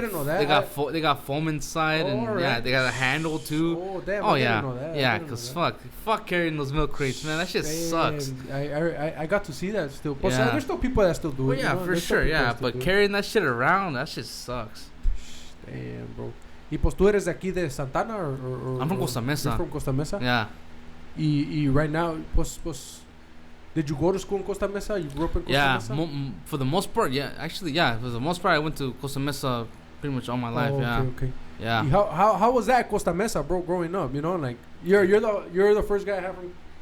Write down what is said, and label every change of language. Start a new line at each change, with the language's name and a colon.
English: didn't know that. They got foam inside, and right. yeah, they got a handle too. Oh, damn. Oh, I yeah. Didn't know that. Yeah, because fuck carrying those milk crates, man. That shit sucks. I got to see that still. But yeah. There's still people that still do it. Well, yeah, for sure, yeah. But carrying that shit around, that shit sucks. Damn, bro.
Spanish: ¿Y pues tú eres de aquí de Santana
English: or I'm from Costa Mesa. You're from Costa Mesa? Yeah.
Spanish: Y
English: right now, pues, did you go to school in Costa Mesa? You grew up in Costa Mesa? Yeah, for the most part, yeah. Actually, yeah. For the most part, I went to Costa Mesa pretty much all my life. Okay. Yeah. How was that Costa Mesa, bro? Growing up, you know, like you're the first guy I have from.